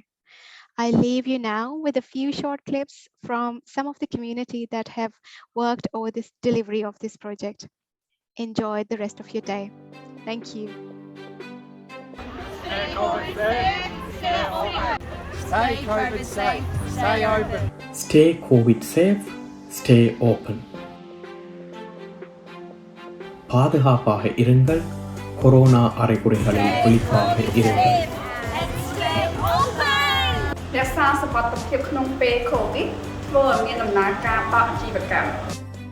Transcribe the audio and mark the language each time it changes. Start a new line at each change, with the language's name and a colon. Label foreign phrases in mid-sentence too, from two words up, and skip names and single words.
English: I leave you now with a few short clips from some of the community that have worked over this delivery of this project. Enjoy the rest of your day. Thank you. Stay COVID safe, stay open. Stay COVID safe, stay open. Stay COVID safe, stay open.
Tamil: பாதுகாப்பாக இருங்கள், கொரோனா அறிகுறிகளில் விழிப்பாக இருங்கள்.
Khmer: រក្សាសុវត្ថិភាពក្នុងពេល COVID ធ្វើឲ្យមានដំណើរការបើកអាជីវកម្ម